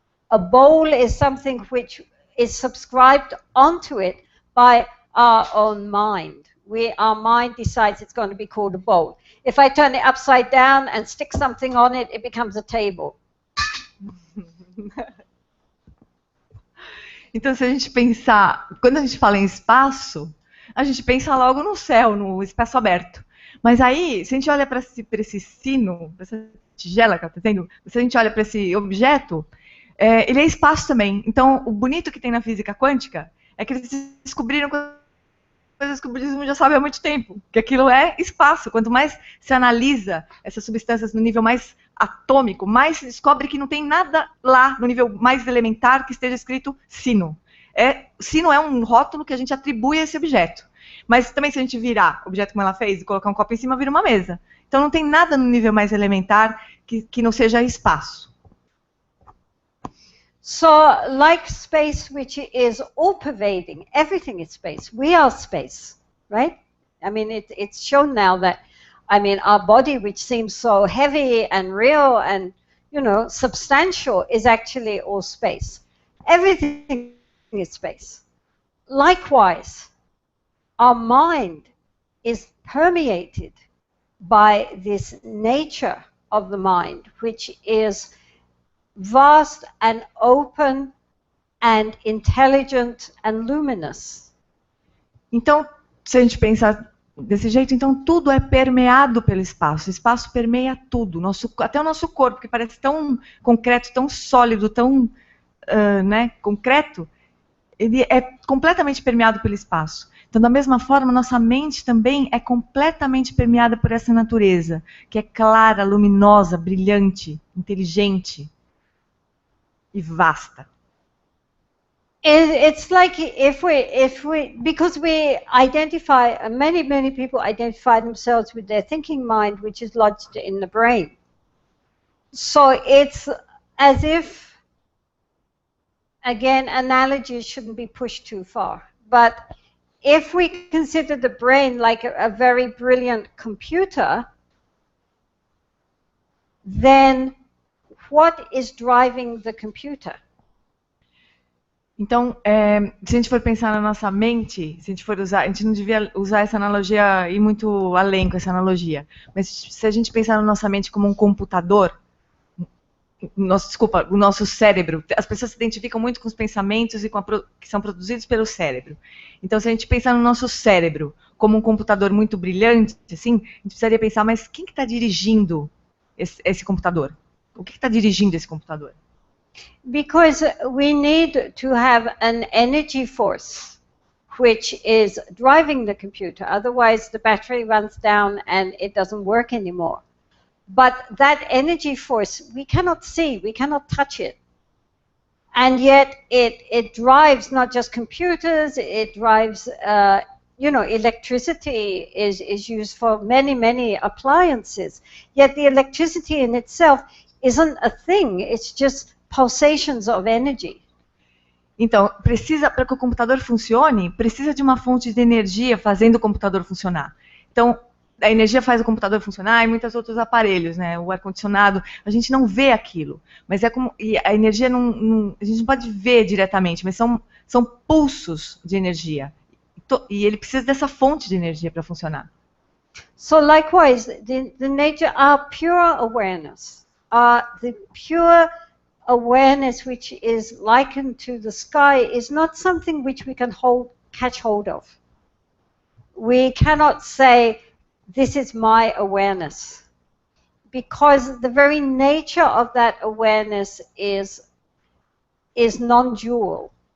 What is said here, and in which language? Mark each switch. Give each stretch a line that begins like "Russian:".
English: A bowl is something which is subscribed onto it by our own mind. Our mind decides it's going to be called a bowl. If I turn it upside down and stick something on it, it becomes a table.
Portuguese: Então, se a gente pensar, quando a gente fala em espaço, a gente pensa logo no céu, no espaço aberto. Mas aí, se a gente olha para esse sino, para essa tigela que ela está tendo, se a gente olha para esse objeto, ele é espaço também. Então, o bonito que tem na física quântica é que eles descobriram coisas que o budismo já sabe há muito tempo, que aquilo é espaço. Quanto mais se analisa essas substâncias no nível mais atômico, mais se descobre que não tem nada lá no nível mais elementar que esteja escrito sino. Sino é um rótulo que a gente atribui a esse objeto. Mas também se a gente virar o objeto como ela fez e colocar um copo em cima, vira uma mesa. Então não tem nada no nível mais elementar que não seja espaço.
English: So, like space, which is all-pervading, everything is space. We are space, right? I mean, it's shown now that, I mean, our body, which seems so heavy and real and, substantial, is actually all space. Everything is space. Likewise, our mind is permeated by this nature of the mind, which is vast and open and intelligent and luminous.
Portuguese: Então, se a gente pensar desse jeito, então tudo é permeado pelo espaço. O espaço permeia tudo, até o nosso corpo, que parece tão concreto, tão sólido, tão concreto, ele é completamente permeado pelo espaço. Então, da mesma forma, nossa mente também é completamente permeada por essa natureza, que é clara, luminosa, brilhante, inteligente. e vasta.
English: It's like if we because we identify, many people identify themselves with their thinking mind, which is lodged in the brain. So it's as if, again, analogies shouldn't be pushed too far. But if we consider the brain like a very brilliant computer, then what is driving the computer?
Portuguese: Então, se a gente for pensar na nossa mente, se a gente for usar, a gente não devia usar essa analogia, ir muito além com essa analogia, mas se a gente pensar na nossa mente como um computador, o nosso cérebro, as pessoas se identificam muito com os pensamentos e que são produzidos pelo cérebro. Então, se a gente pensar no nosso cérebro como um computador muito brilhante, assim, a gente precisaria pensar, mas quem que está dirigindo esse computador? O que está dirigindo esse computador?
English: Because we need to have an energy force which is driving the computer. Otherwise, the battery runs down and it doesn't work anymore. But that energy force, we cannot see, we cannot touch it. And yet it drives not just computers, it drives, electricity is used for many appliances. Yet the electricity in itself isn't a thing, it's just pulsations of energy.
Portuguese: Então, para que o computador funcione, precisa de uma fonte de energia fazendo o computador funcionar. Então, a energia faz o computador funcionar e muitos outros aparelhos, né? O ar-condicionado, a gente não vê aquilo. Mas e a energia a gente não pode ver diretamente, mas são pulsos de energia. E ele precisa dessa fonte de energia para funcionar.
English: So likewise, the nature, our pure awareness, the pure awareness which is likened to the sky is not something which we can catch hold of. We cannot say, this is my awareness, because the very nature of that awareness is non-dual.